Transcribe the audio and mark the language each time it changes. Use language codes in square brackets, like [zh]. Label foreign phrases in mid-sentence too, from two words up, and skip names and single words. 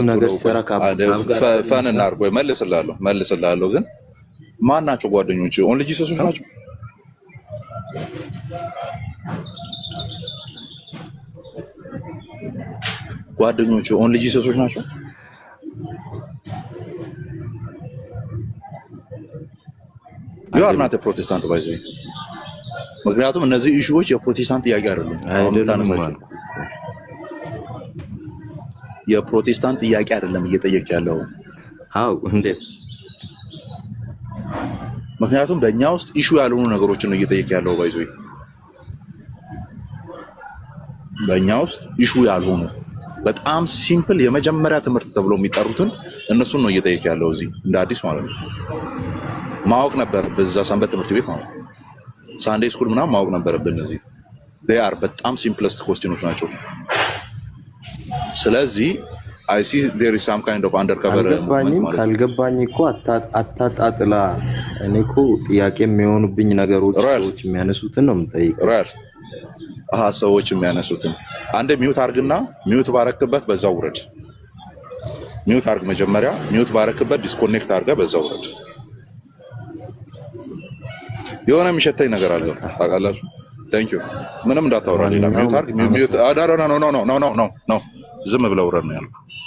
[am] ነገር ሰራ ፈን እናድርግ ወይ? መልስልሃለሁ። ግን ማን ናቸው ጓደኞች? ኦንሊ ጂሰሶች ናቸው? ጓደኞቹ ኦንሊ ጂሰሶች ናቸው? [en] you are not a protestant by the way። [am] ምክንያቱም እነዚህ ኢሹዎች የፕሮቴስታንት ጥያቄ አይደሉም። የፕሮቴስታንት ጥያቄ አይደለም እየጠየቅ ያለው። አው እንዴት ምክንያቱም በእኛ ውስጥ ኢሹ ያልሆኑ ነገሮችን ነው እየጠየቀ ያለው ባይዞ በእኛ ውስጥ ኢሹ ያልሆኑ በጣም ሲምፕል የመጀመሪያ ትምህርት ተብሎ የሚጠሩትን እነሱን ነው እየጠየቀ ያለው እዚህ እንደ አዲስ ማለት ነው። ማወቅ ነበር በዛ ሰንበት ትምህርት ቤት ማለት [en] Sunday school [am] ምናምን ማወቅ ነበረብን እዚህ [en] they are [am] በጣም ሲምፕለስት ኮስቲኖች ናቸው። ስለዚህ [en] I see there is some kind of undercover [am] ካልገባኝ እኮ አታጣጥላ እኔ እኮ ጥያቄ የሚሆኑብኝ ነገሮች ሰዎች የሚያነሱትን ነው የምጠይቀው። ሰዎች የሚያነሱትን አንዴ ሚውት አርግና ሚውት ባረክበት በዛው ውረድ። ሚውት አርግ መጀመሪያ ሚውት ባረክበት ዲስኮኔክት አርጋ በዛው ውረድ። የሆነ የሚሸተኝ ነገር አለ ታውቃላችሁ። [en] Thank you [am] ምንም እንዳታወራ ሌላ ሚውት አርግ ሚውት ኖ ዝም ብለው ውረድ ነው ያልኩት።